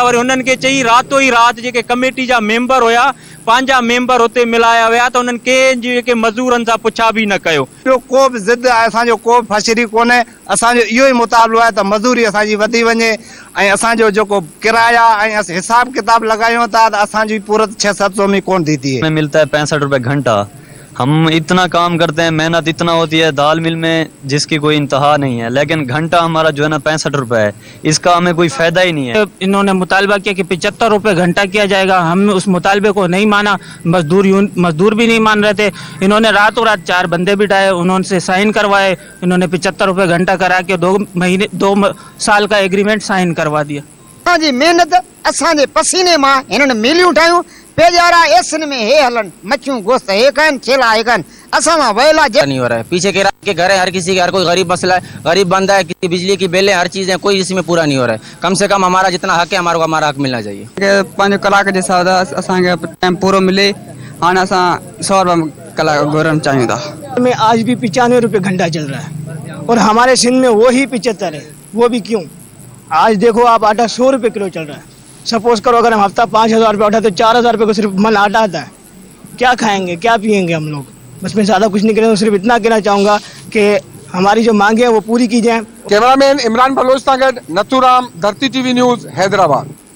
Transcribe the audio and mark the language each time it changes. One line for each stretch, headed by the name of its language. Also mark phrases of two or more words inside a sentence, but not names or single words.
Sindhi: वरी हुननि खे चई रातो ई राति जेके कमेटी जा मेंबर हुया, पंहिंजा मेंबर हुते मिलाया विया, त उन्हनि कंहिं जेके मज़दूरनि सां पुछा बि न कयो। को बि ज़िद आहे, असांजो को बि फशरी कोन्हे। असांजो इहो ई मुतालबो आहे त मज़दूरी असांजी वधी वञे ऐं असांजो जेको किराया ऐं हिसाब किताब लॻायूं था त असांजी पूरत 600-700 में कोन थी थिए।
Hindi: में मिलता है 65 रुपए घंटा। हम इतना काम करते हैं, मेहनत इतना होती है, दाल मिल में जिसकी कोई इंतहा नहीं है, लेकिन घंटा हमारा जो है ना 65 रुपए है, इसका हमें कोई फायदा ही नहीं है। इन्होंने मुतालबा किया कि 75 रुपए घंटा किया जाएगा। हम उस मुतालबे को नहीं माना, मजदूर भी नहीं मान रहे थे। इन्होंने रातों रात 4 बंदे बिठाए, उन्होंने साइन करवाए। इन्होंने 75 रुपए घंटा करा के 2 साल का एग्रीमेंट साइन करवा दिया।
Sindhi: हाँ जी, मेहनत असांजे पसीने मां हिननि मीलियूं ठाहियूं। पेजारा एसन में हे हलन, मच्छियूं गोश्त हे कन, छेला हे कन, असां मां वेला
Hindi: नहीं हो रहा है। पीछे के के घर है, हर किसी के, हर कोई गरीब मसला है, गरीब बंदा है, किसी बिजली की बिल है, हर चीज है, कोई इसमें पूरा नहीं हो रहा है। कम से कम हमारा जितना हक है, हमारा हक मिलना चाहिए।
Sindhi: 5 कलाक जे हिसाब सां असांखे टाइम पूरो मिले। हाणे असां 100 रुपए कलाक घुरनि चाहियूं था।
Hindi: में आज भी 95 रुपए घंटा चल रहा है और हमारे सिंध में वो ही 75 है। वो भी क्यों? आज देखो आप, आटा 100 रुपए किलो चल रहा है। सपोज करो अगर हम हफ्ता 5000 रुपये उठाते तो 4000 रुपये को सिर्फ मन आटा आता है। क्या खाएंगे, क्या पियेंगे हम लोग? बस मैं ज़्यादा कुछ नहीं करेंगे, सिर्फ इतना कहना चाहूँगा कि हमारी जो मांगे हैं वो पूरी की जाए।
Sindhi: कैमरामैन इमरान बलोच सां गॾु नथूराम, धरती टीवी न्यूज़, हैदराबाद।